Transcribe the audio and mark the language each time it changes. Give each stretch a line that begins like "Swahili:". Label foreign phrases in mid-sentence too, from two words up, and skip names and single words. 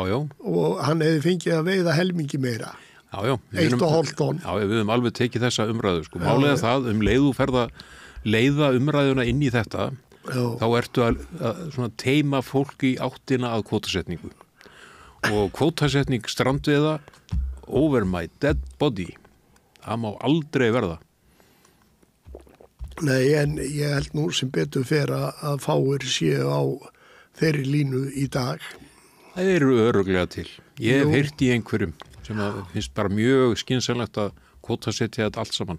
Icelandic: Og hann hefði fengið að veiða helmingi meira. Já. 1,5 tonn. Já, við höfum alveg tekið þessa umræðu. Málið er það, leiðu ferða leiða umræðuna inn í þetta, þá ertu að svona teima fólki í áttina að kvótasetningu. Og kvótasetning strandveiða
English: over my dead body.
Icelandic: Það má aldrei verða. Nei, en ég held nú sem betur fer að fáir séu á þeirri línu í dag. Það eru öruglega til. Ég hef Jú. heyrt í einhverjum sem að finnst bara mjög skynsamlegt að kvótasetja þetta allt saman.